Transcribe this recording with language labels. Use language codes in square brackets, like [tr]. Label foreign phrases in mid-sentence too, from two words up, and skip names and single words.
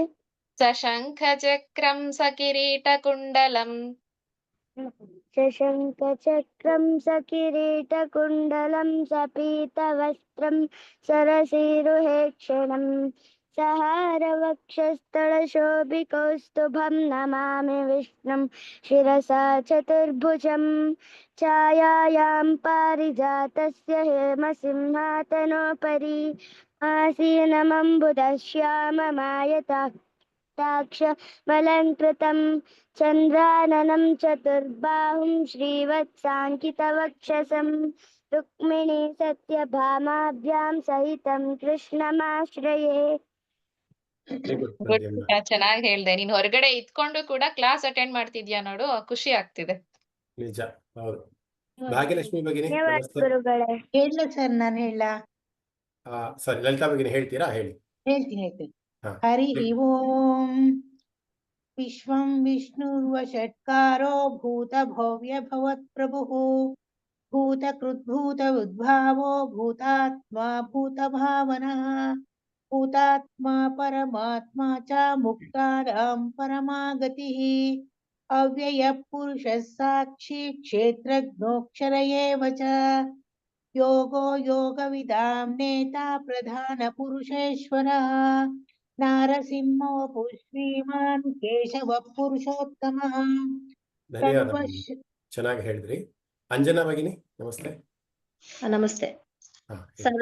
[sa] ಸಶಂಖ ಚಕ್ರಂ ಸಕಿರೀಟ ಕುಂಡಲಂ ಶಶಂಕ ಚಕ್ರಂ ಸಕಿರೀಟಕುಂಡಲಂ ಸಪೀತವಸ್ತ್ರಂ ಸರಸಿರುಹೇಕ್ಷಣಂ ಸಹಾರವಕ್ಷಸ್ಥಳಶೋಭಿಕೌಸ್ತುಭಂ ನಮಾಮಿ ವಿಷ್ಣುಂ ಶಿರಸಾ ಚತುರ್ಭುಜಂ ಛಾಯಾಯಾಂ ಪಾರಿಜಾತಸ್ಯ ಹೇಮಸಿಂಹಾಸನೋಪರಿ आसीनमम्बुदश्याममायताक्षमलङ्कृतं चन्द्राननं चतुर्बाहुं श्रीवत्साङ्कितवक्षसं रुक्मिणी सत्यभामाभ्यां सहितं कृष्णमाश्रये. [kn] ಚೆನ್ನಾಗಿ ಹೇಳ್ದೆ. ನೀನ್ ಹೊರಗಡೆ ಇದ್ಕೊಂಡು ಕೂಡ [en] class attend [kn] ಮಾಡ್ತಿದ್ಯಾ ನೋಡು, ಖುಷಿ ಆಗ್ತಿದೆ. ನಿಜ, ಹೌದು. ಭಾಗ್ಯಲಕ್ಷ್ಮಿ ಭಗಿನಿ ನಮಸ್ತೆ. ಗುರುಗಳೇ ಹೇಳ ಸರ್, ನಾನು ಹೇಳ ಸರಿ, ಲಲಿತಾ ಭಗಿನಿ ಹೇಳ್ತೀರಾ? ಹೇಳಿ. ಹೇಳ್ತೀನಿ. ಹಾ, ಹರಿ ಹೇಳಿ. ಓಂ. [sa] ವಿಶ್ವಂ ವಿಷ್ಣುರ್ವಷಟ್ಕಾರೋ ಭೂತ ಭವ್ಯ ಭವತ್ಪ್ರಭುಃ ಭೂತಕೃದ್ಭೂತ ಉದ್ಭಾವೋ ಭೂತಾತ್ಮ ಭೂತಭಾವನಃ ಭೂತಾತ್ಮ ಪರಮಾತ್ಮ ಚ ಮುಕ್ತಾನಾಂ ಪರಮಾಗತಿಃ ಅವ್ಯಯ ಪುರುಷಃ ಸಾಕ್ಷಿ ಕ್ಷೇತ್ರಜ್ಞೋಕ್ಷರ ಏವ ಚ ಯೋಗೋ ಯೋಗವಿದಾಂ ನೇತಾ ಪ್ರಧಾನ ಪುರುಷೇಶ್ವರಃ ನಾರಸಿಂಹೋ ಶ್ರೀಮಾನ್ ಕೇಶವ ಪುರುಷೋತ್ತಮಃ. [kn] ಧನ್ಯವಾದ ಭಗಿನಿ, ಚೆನ್ನಾಗಿ ಹೇಳಿದ್ರಿ. ಅಂಜನಾ ಭಗಿನಿ ನಮಸ್ತೆ. ನಮಸ್ತೆ. ಹಾ, ಹೇಳಿ.